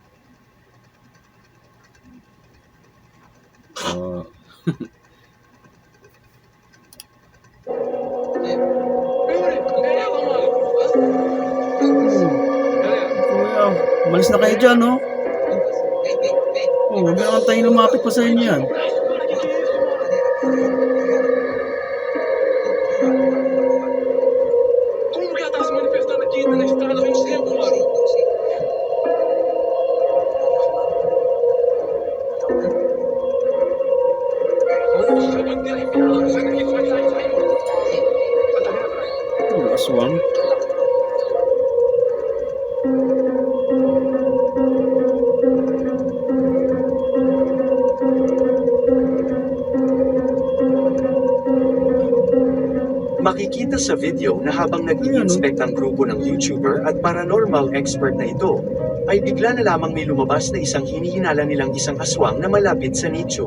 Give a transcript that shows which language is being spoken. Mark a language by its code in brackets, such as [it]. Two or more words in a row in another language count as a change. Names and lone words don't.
[tl] Kuya, malis na kayo dyan, no? Oh, huwag naman tayo lumapit pa sa inyo yan. [pt] Como que ela tá se manifestando aqui na estrada ao mesmo tempo, mano? [tl] Oh, aswang. Makikita sa video na habang nag-i-inspect ang grupo ng YouTuber at [en] paranormal expert [tl] na ito, ay bigla na lamang may lumabas na isang hinihinala nilang isang aswang na malapit sa nicho.